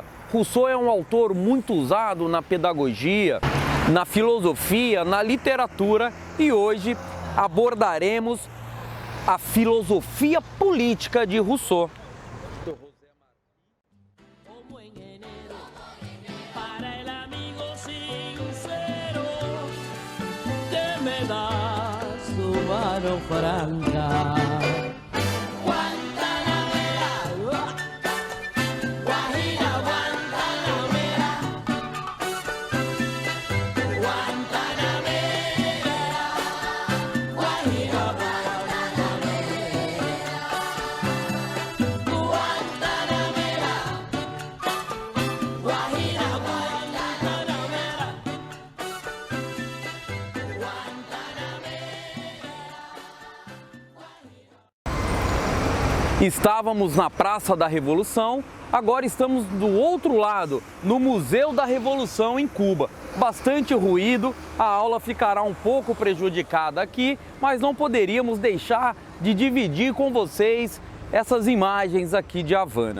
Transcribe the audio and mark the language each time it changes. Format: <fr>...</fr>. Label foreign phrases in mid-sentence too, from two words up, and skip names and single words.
<pt>Rousseau é um autor muito usado na pedagogia, na filosofia, na literatura, e hoje abordaremos a filosofia política de Rousseau. Mano franca.</pt> <es>Guantanamera, Guajira, Guantanamera, Guantanamera, Guajira, Guantanamera, Guantanamera, Guajira, Guantanamera,</es> <pt>Estávamos na Praça da Revolução, agora estamos do outro lado, no Museu da Revolução em Cuba. Bastante ruído, a aula ficará um pouco prejudicada aqui, mas não poderíamos deixar de dividir com vocês essas imagens aqui de Havana.</pt>